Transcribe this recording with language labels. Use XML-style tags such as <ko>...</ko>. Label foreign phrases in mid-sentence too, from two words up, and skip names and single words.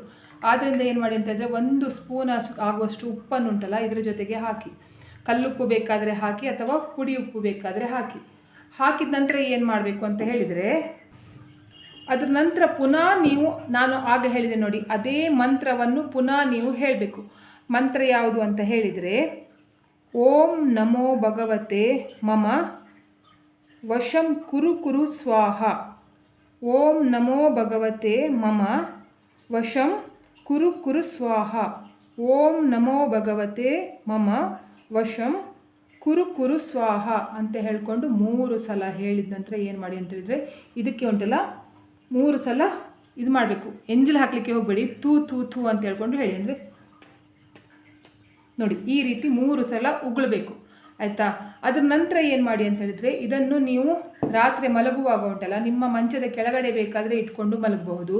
<kn>ಆದ್ದರಿಂದ ಏನು ಮಾಡಿ ಅಂತ ಹೇಳಿದರೆ, 1 ಸ್ಪೂನ್ ಆಗುವಷ್ಟು ಉಪ್ಪನ್ನು ಉಂಟಲ್ಲ ಇದರ ಜೊತೆಗೆ ಹಾಕಿ. ಕಲ್ಲುಪ್ಪು ಬೇಕಾದರೆ ಹಾಕಿ ಅಥವಾ ಪುಡಿ ಉಪ್ಪು ಬೇಕಾದರೆ ಹಾಕಿದ ನಂತರ ಏನು ಮಾಡಬೇಕು ಅಂತ ಹೇಳಿದರೆ, ಅದರ ನಂತರ ಪುನಃ ನೀವು ನಾನು ಆಗ ಹೇಳಿದೆ ನೋಡಿ ಅದೇ ಮಂತ್ರವನ್ನು ಪುನಃ ನೀವು ಹೇಳಬೇಕು. ಮಂತ್ರ ಯಾವುದು ಅಂತ ಹೇಳಿದರೆ,</kn> <sa>ಓಂ ನಮೋ ಭಗವತೆ ಮಮ ವಶಂ ಕುರು ಸ್ವಾಹ. ಓಂ ನಮೋ ಭಗವತೆ ಮಮ ವಶಂ ಕುರು ಸ್ವಾಹ. ಓಂ ನಮೋ ಭಗವತೆ ಮಮ ವಶಂ ಕುರು ಸ್ವಾಹ</sa> <kn>ಅಂತ ಹೇಳ್ಕೊಂಡು 3 ಸಲ ಹೇಳಿದ ನಂತರ ಏನು ಮಾಡಿ ಅಂತ ಹೇಳಿದರೆ, ಇದಕ್ಕೆ ಉಂಟಲ್ಲ 3 ಸಲ ಇದು ಮಾಡಬೇಕು. ಎಂಜಲು ಹಾಕಲಿಕ್ಕೆ ಹೋಗಬೇಡಿ, ತೂ ತೂ ತೂ ಅಂತ ಹೇಳ್ಕೊಂಡು ಹೇಳಿ. ಅಂದರೆ ನೋಡಿ ಈ ರೀತಿ 3 ಸಲ ಉಗುಳಬೇಕು, ಆಯಿತಾ. ಅದರ ನಂತರ ಏನು ಮಾಡಿ ಅಂತ ಹೇಳಿದರೆ, ಇದನ್ನು ನೀವು ರಾತ್ರಿ ಮಲಗುವಾಗ ಉಂಟಲ್ಲ ನಿಮ್ಮ ಮಂಚದ ಕೆಳಗಡೆ ಬೇಕಾದರೆ ಇಟ್ಕೊಂಡು ಮಲಗಬಹುದು.</kn>